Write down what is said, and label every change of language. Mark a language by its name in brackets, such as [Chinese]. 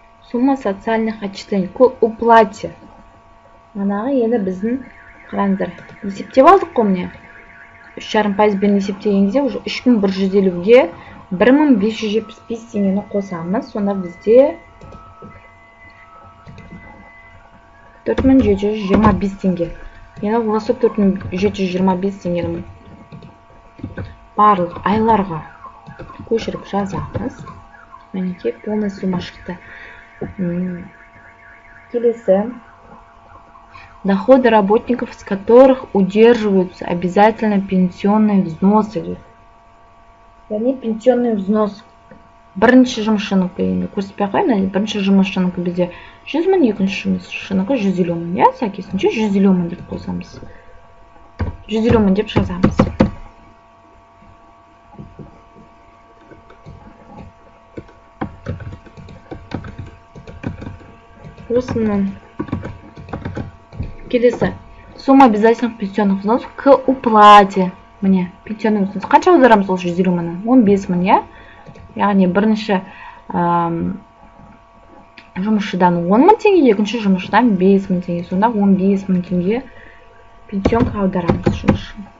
[Russian] Сумма социальных отчислений к уплате. [Kazakh] Манағы енді біздің қараңыздар. Есептеп алдық қой міне. 3,5%-бен есептеген кезде уже 3150-ге 1575 теңгені қосамыз. Сонда бізде 4725 теңге. Енді осы 4725 теңгені барлық айларға көшіріп жазамыз. Мінекей полный сумма шықты. Келесі. [Russian] Доходы работников, с которых удерживаются обязательно пенсионные взносы. Яғни пенсионный взнос. [Kazakh] Бірінші жұмысшынікі енді көрсетпей қоймын, бірінші жұмысшынікі бізде 100 мың, екінші жұмысшынікі 150 мың, сәйкесінше 150 мың деп қосамыз. 150 мың деп жазамыз. Осының келесі. [Russian] Сумма обязательных пенсионных взносов к уплате. [Kazakh] Міне, пенсионный взнос. Қанша аударамыз ол 150 мыңнан? 15 мың, яғни бірінші жұмысшыдан 10 мың теңге, екінші жұмысшыдан 5 мың теңге. Сонда 15 мың теңге пенсионға аударамыз жұмысшы.